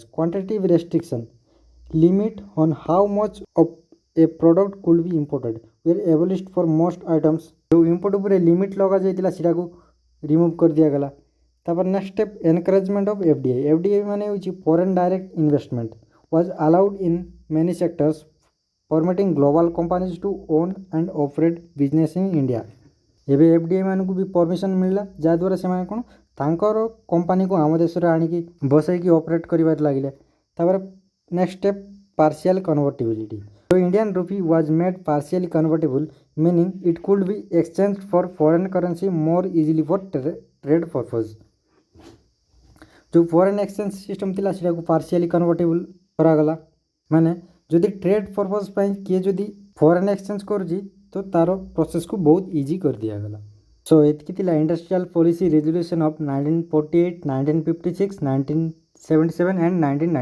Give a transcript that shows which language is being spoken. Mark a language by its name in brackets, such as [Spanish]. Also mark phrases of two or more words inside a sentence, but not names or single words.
[English] quantitative restriction limit on how much of a product could be imported were abolished for most items. [Odia] ଯେଉଁ ଇମ୍ପୋର୍ଟ ଉପରେ ଲିମିଟ୍ ଲଗାଯାଇଥିଲା ସେଟାକୁ ରିମୁଭ୍ କରି ଦିଆଗଲା। [English] ତାପରେ next step encouragement of FDI. FDI [Odia] ମାନେ ହେଉଛି [English] foreign direct investment was allowed in many sectors, permitting global companies to own and operate business in India। [Odia] ଏବେ FDI ମାନଙ୍କୁ ବି ପରମିସନ୍ ମିଳିଲା, ଯାହାଦ୍ୱାରା ସେମାନେ କ'ଣ ତାଙ୍କର କମ୍ପାନୀକୁ ଆମ ଦେଶରେ ଆଣିକି ବସେଇକି ଅପରେଟ୍ କରିବାରେ ଲାଗିଲେ। [English] ତାପରେ next step partial convertibility. So Indian rupee was made partially convertible, meaning it could be exchanged for foreign currency more easily for trade purpose। [Odia] ଯେଉଁ [English] foreign exchange system [Odia] ଥିଲା ସେଟାକୁ [English] partially convertible [Odia] କରାଗଲା, ମାନେ ଯଦି [English] trade purpose [Odia] ପାଇଁ କିଏ ଯଦି [English] foreign exchange [Odia] କରୁଛି ତ ତା'ର ପ୍ରୋସେସ୍କୁ ବହୁତ ଇଜି କରିଦିଆଗଲା। [English] ସୋ [Odia] ଏତିକି ଥିଲା [English] industrial policy resolution of 1948, 1956, 1977 and 1991.